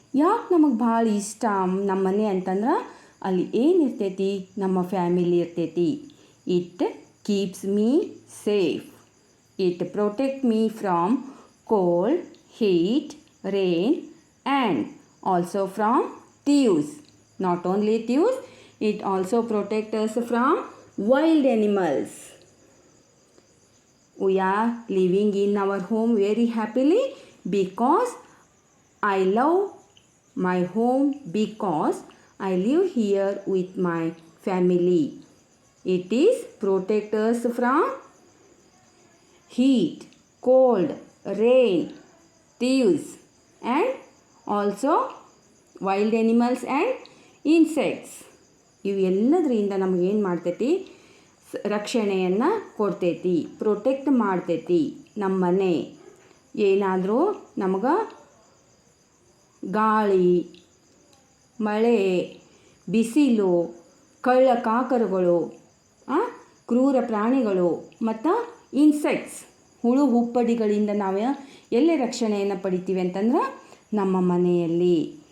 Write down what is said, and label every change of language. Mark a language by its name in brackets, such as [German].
[Kannada] ಯಾಕೆ ನಮಗೆ ಭಾಳ ಇಷ್ಟ ನಮ್ಮ ಮನೆ ಅಂತಂದ್ರೆ ಅಲ್ಲಿ ಏನಿರ್ತೈತಿ? ನಮ್ಮ ಫ್ಯಾಮಿಲಿ ಇರ್ತೈತಿ. [English] It keeps me safe. It protect me from cold, heat, rain and also from thieves. Not only thieves, it also protects us from wild animals. We are living in our home very happily because I love my home because I live here with my family. It is protect us from heat, cold, rain, thieves and also wild animals and insects. [Kannada] ಇವೆಲ್ಲದರಿಂದ ನಮಗೇನು ಮಾಡ್ತೈತಿ? ರಕ್ಷಣೆಯನ್ನು ಕೊಡ್ತೈತಿ, protect ಮಾಡ್ತೈತಿ. ನಮ್ಮ ಮನೆ ಏನಾದರೂ ನಮಗೆ ಗಾಳಿ, ಮಳೆ, ಬಿಸಿಲು, ಕಳ್ಳ ಕಾಕರುಗಳು, ಕ್ರೂರ ಪ್ರಾಣಿಗಳು ಮತ್ತು ಇನ್ಸೆಕ್ಟ್ಸ್, ಹುಳು ಹುಪ್ಪಡಿಗಳಿಂದ ನಾವು ಎಲ್ಲಿ ರಕ್ಷಣೆಯನ್ನು ಪಡಿತೀವಿ ಅಂತಂದ್ರೆ ನಮ್ಮ ಮನೆಯಲ್ಲಿ.